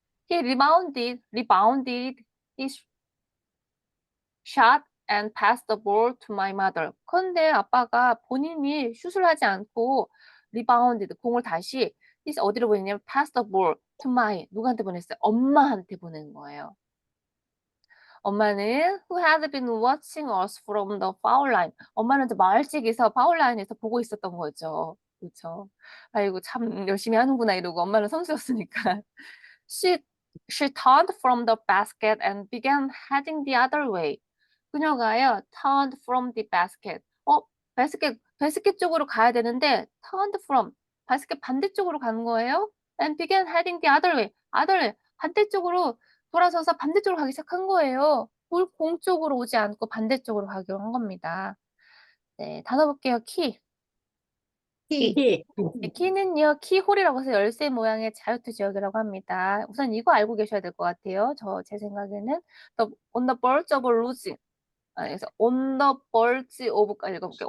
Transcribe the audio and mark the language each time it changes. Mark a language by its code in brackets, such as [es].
[en] He rebounded his shot and passed the ball to my mother. [ko] 그런데 아빠가 본인이 슛을 하지 않고 리바운드, 공을 다시 어디로 보냈냐면 pass the ball to 누구한테 보냈어요? 엄마한테 보낸 거예요. 엄마는 [en] who had been watching us from the foul line. [ko] 엄마는 마을직에서 파울 라인에서 보고 있었던 거죠. 그렇죠? 아이고 참 열심히 하는구나 이러고 엄마는 선수였으니까. [en] She turned from the basket and began heading the other way. [ko] 그녀가요, turned from the basket. 바스켓 쪽으로 가야 되는데, turned from, 바스켓 반대쪽으로 가는 거예요. [en] And began heading the other way. [ko] 반대쪽으로 돌아서서 반대쪽으로 가기 시작한 거예요. 공 쪽으로 오지 않고 반대쪽으로 가기로 한 겁니다. 네, 단어 볼게요. key. 키. 네, 키는요, 키홀이라고 해서 열쇠 모양의 자유투 지역이라고 합니다. 우선 이거 알고 계셔야 될 것 같아요. 제 생각에는 [en] on the verge of losing. [ko] 그래서 on the verge of까지 읽어볼게요.